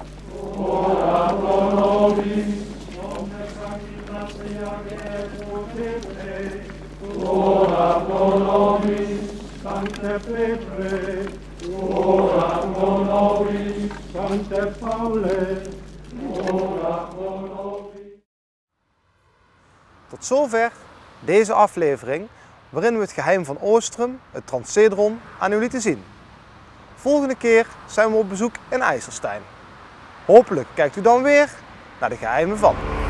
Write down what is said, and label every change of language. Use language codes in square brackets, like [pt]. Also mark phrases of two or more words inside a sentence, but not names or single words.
[la] Ora pro nobis, omnes sancti patriarche et potente. Ora pro nobis, Sancte Petre. Ora pro nobis, Sancte Paule. Ora pro nobis. [nl] Tot zover deze aflevering waarin we het geheim van Oostrum, het Transcedron, aan u lieten zien. Volgende keer zijn we op bezoek in IJsselstein. Hopelijk kijkt u dan weer naar de geheimen van.